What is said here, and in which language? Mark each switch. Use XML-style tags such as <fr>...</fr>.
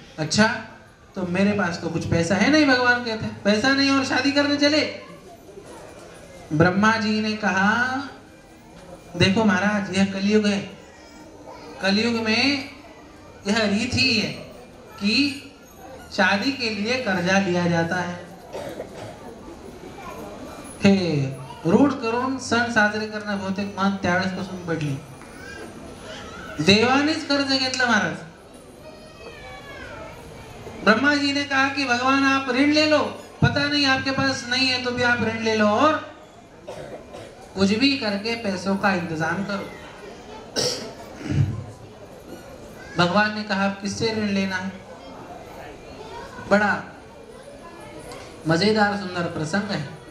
<hi>अच्छा, तो मेरे पास तो कुछ पैसा है नहीं। भगवान कहते हैं, पैसा नहीं और शादी करने चले। ब्रह्मा जी ने कहा, देखो महाराज, यह कलयुग है। कलयुग में यह रीत ही है कि शादी के लिए कर्जा लिया जाता है।</hi> <mr>हे रूढ करून सण साजरे करणं बहुतेक मन त्यावेळेस पासून पडली। देवानेच कर्ज घेतलं महाराज।</mr> <hi>ब्रह्मा जी ने कहा कि भगवान आप ऋण ले लो, पता नहीं आपके पास नहीं है तो भी आप ऋण ले लो और कुछ भी करके पैसों का इंतजाम करो। भगवान ने कहा आप किससे ऋण लेना है। बड़ा मजेदार सुंदर प्रसंग है।</hi>